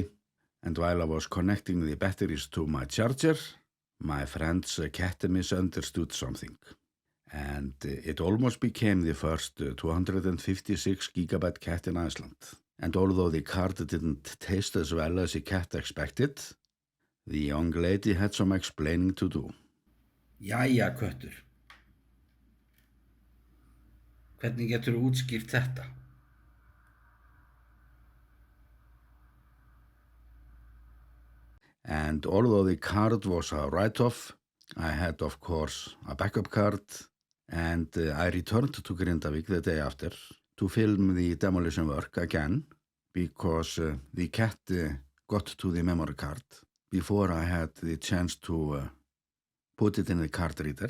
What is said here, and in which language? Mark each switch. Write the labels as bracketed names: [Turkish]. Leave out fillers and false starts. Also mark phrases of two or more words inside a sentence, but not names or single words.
[English] And while I was connecting the batteries to my charger, my friend's cat misunderstood something. And it almost became the first 256 gigabyte cat in Iceland. And although the card didn't taste as well as the cat expected, the young lady had some explaining to do. [Icelandic] Jæja, köttur. Hvernig geturðu útskýrt þetta? [English] And although the card was a write-off, I had, of course, a backup card, and I returned to Grindavik the day after to film the demolition work again, because the cat got to the memory card before I had the chance to put it in the card reader.